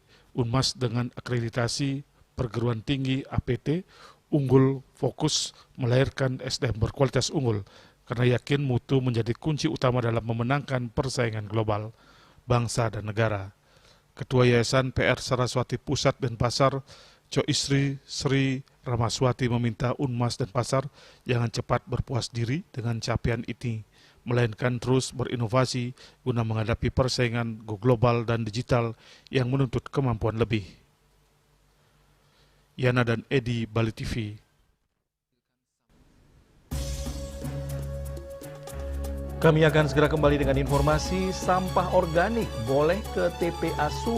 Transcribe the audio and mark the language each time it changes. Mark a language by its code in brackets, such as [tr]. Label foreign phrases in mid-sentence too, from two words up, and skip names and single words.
[id] Unmas dengan akreditasi perguruan tinggi APT unggul fokus melahirkan SDM berkualitas unggul, karena yakin mutu menjadi kunci utama dalam memenangkan persaingan global, bangsa dan negara. Ketua Yayasan PR Saraswati Pusat Denpasar, Co Istri Sri Ramaswati meminta Unmas Denpasar jangan cepat berpuas diri dengan capaian ini, melainkan terus berinovasi guna menghadapi persaingan [en] go global [id] dan digital yang menuntut kemampuan lebih. Yana dan Edi, Bali TV. Kami akan segera kembali dengan informasi sampah organik boleh ke TPA Suwung.